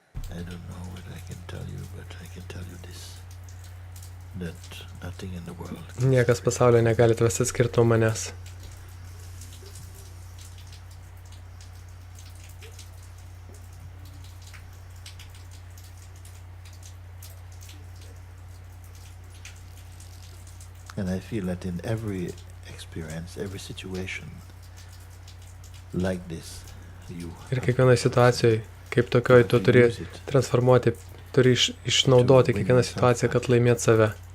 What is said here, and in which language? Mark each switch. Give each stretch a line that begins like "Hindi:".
English: I don't know what I can tell you, but I can tell you this, that nothing in the world.
Lithuanian: Niekas pasaulyje negali tavęs atskirti nuo manęs.
English: And I feel that in every experience, every situation like this, you
Lithuanian: Ir kiekvienoje situacijoje, kaip tokioj, tu turi transformuoti, turi išnaudoti kiekvieną situaciją, kad laimėt save.